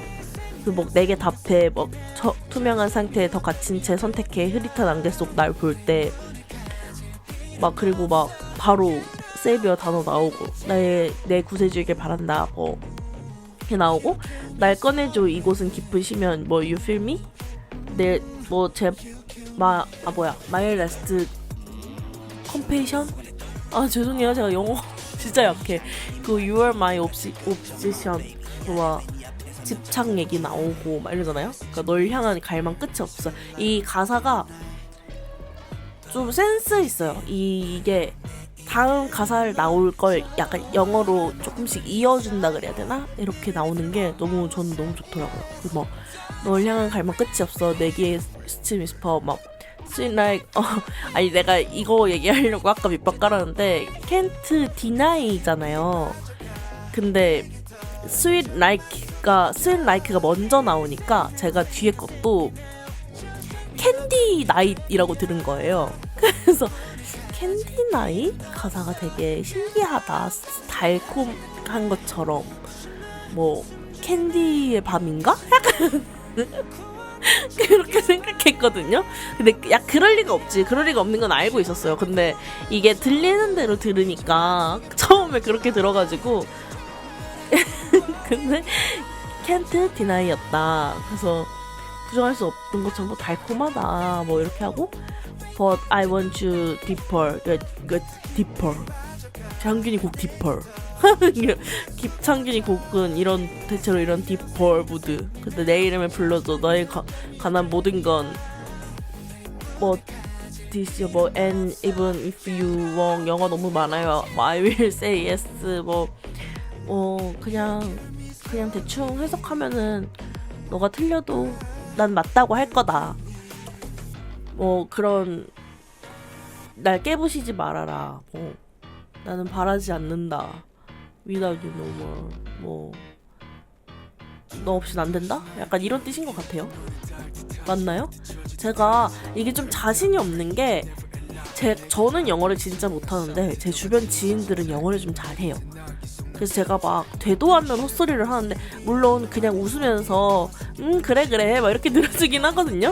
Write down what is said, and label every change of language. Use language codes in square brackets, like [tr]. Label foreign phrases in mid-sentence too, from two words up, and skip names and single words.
[ko] 뭐 내게 답해 뭐 투명한 상태에 더 갇힌 채 선택해 흐릿한 안개 속 날 볼 때 막 그리고 막 바로 세이비어 단어 나오고 내 구세주에게 바란다 뭐 이렇게 나오고 날 꺼내줘 이곳은 깊은 심연 뭐 [en] you feel me [ko] 내 뭐 제 [en] my last compassion [ko] 죄송해요 제가 영어 진짜 약해. 그 [en] you are my obsession [ko] 와 집착 얘기 나오고 막 이러잖아요. 그러니까 널 향한 갈망 끝이 없어. 이 가사가 좀 센스 있어요. 이게 다음 가사를 나올 걸 약간 영어로 조금씩 이어준다 그래야 되나? 이렇게 나오는 게 저는 너무 좋더라고요. 뭐 널 향한 갈망 끝이 없어. 내게 스치미 스퍼 막 [en] sweet like [ko] 아니 내가 이거 얘기하려고 아까 밑밥 깔았는데 [en] can't deny [ko] 잖아요. 근데 [en] sweet like [ko] 가 먼저 나오니까 제가 뒤에 것도 캔디 나잇이라고 들은 거예요. 그래서 캔디 나잇 가사가 되게 신기하다. 달콤한 것처럼 뭐 캔디의 밤인가? 약간 그렇게 생각했거든요. 근데 그럴 리가 없지. 그럴 리가 없는 건 알고 있었어요. 근데 이게 들리는 대로 들으니까 처음에 그렇게 들어가지고 근데 [en] can't deny [ko] 였다. 그래서 부정할 수 없는 것처럼 뭐 달콤하다 뭐 이렇게 하고 [en] But I want you deeper. [ko] deeper. 창균이 곡 deeper. 창균이 곡은 이런 대체로 이런 deeper 무드. 근데 내 이름을 불러줘. 너의 관한 모든 건 뭐 this 뭐 [en] and even if you want [ko] 영어 너무 많아요. 뭐 [en] I will say yes [ko] 뭐 그냥 대충 해석하면은 너가 틀려도 난 맞다고 할 거다. 뭐 그런 날 깨부시지 말아라. 뭐 나는 바라지 않는다. [en] Without you no more. [ko] 뭐 너 없이는 안 된다? 약간 이런 뜻인 것 같아요. 맞나요? 제가 이게 좀 자신이 없는 게 저는 영어를 진짜 못하는데 제 주변 지인들은 영어를 좀 잘해요. 그래서 제가 막 되도 않는 헛소리를 하는데 물론 그냥 웃으면서 그래 막 이렇게 들어주긴 하거든요.